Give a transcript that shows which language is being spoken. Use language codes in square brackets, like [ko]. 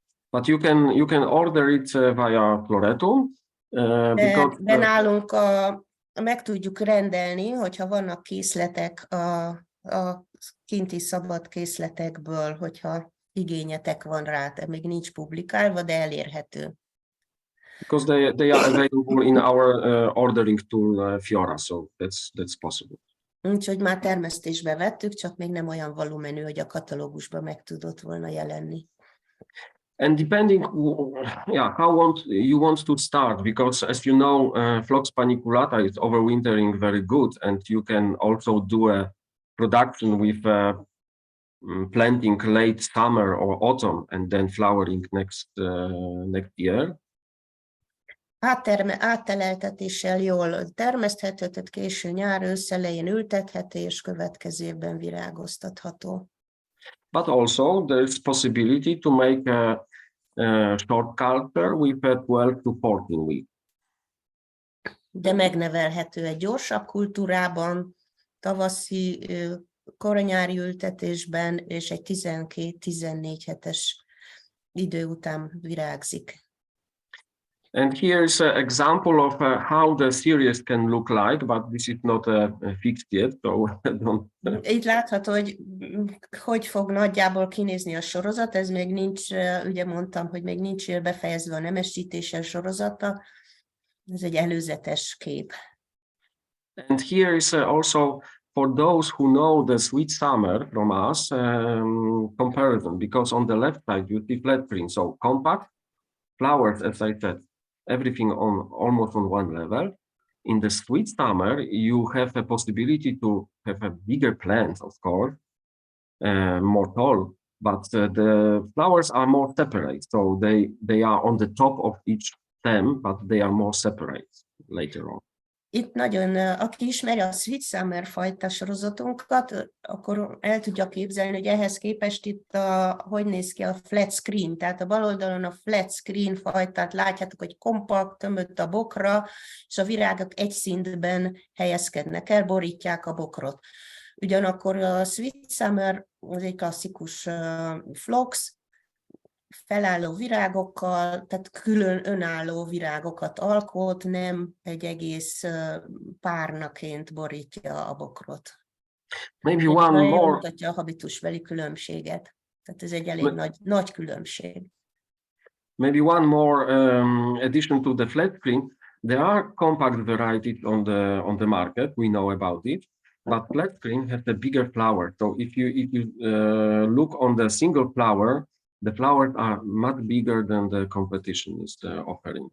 [en] But you can order it via Floretum. [hu] De nálunk meg tudjuk rendelni, hogyha vannak készletek a kinti szabad készletekből, hogyha igényetek van rá, de még nincs publikálva, de elérhető. [en] Because they are available in our ordering tool Fiora, so that's possible. [hu] Úgyhogy már termesztésbe vettük, csak még nem olyan volumenű, hogy a katalógusban meg tudott volna jelenni. [en] And depending, how you want to start, because as you know, Phlox paniculata is overwintering very good, and you can also do a production with planting late summer or autumn, and then flowering next year. [hu] Átteleltetéssel jól termeszthető, tehát késő nyár, ősz elején ültethető, és következő évben virágoztatható. [en] But also there's possibility to make a short culture with a 12 to 14 weeks. [hu] De megnevelhető egy gyorsabb kultúrában, tavaszi, koronyári ültetésben, és egy 12-14 hetes idő után virágzik. [en] And here is an example of how the series can look like, but this is not fixed yet, so don't. [hu] Itt látható, hogy fog nagyjából kinézni a sorozat, ez még nincs, ugye mondtam, hogy még nincs befejezve a nemesítése sorozata, ez egy előzetes kép. [en] And here is also for those who know the sweet summer from us, comparison, because on the left side you see flat screen, so compact, flowers, as I said, everything on almost on one level. In the sweet summer, you have a possibility to have a bigger plant, of course, more tall, but the flowers are more separate. So they are on the top of each stem, but they are more separate later on. [hu] Itt nagyon, aki ismeri a Sweet Summer fajta sorozatunkat, akkor el tudja képzelni, hogy ehhez képest itt hogy néz ki a flat screen. Tehát a bal oldalon a flat screen fajtát látjátok, hogy kompakt, tömött a bokra, és a virágok egy szintben helyezkednek el, borítják a bokrot. Ugyanakkor a Sweet Summer az egy klasszikus phlox, felálló virágokkal, tehát külön önálló virágokat alkot, nem egy egész párnaként borítja a bokrot. [en] Maybe one more. [hu] Mutatja a habitusbeli különbséget. Tehát ez egy elég nagy különbség. [en] Maybe one more addition to the flat screen. There are compact varieties on the market. We know about it, but flat screen has a bigger flower. So if you look on the single flower, the flowers are much bigger than the competition is offering.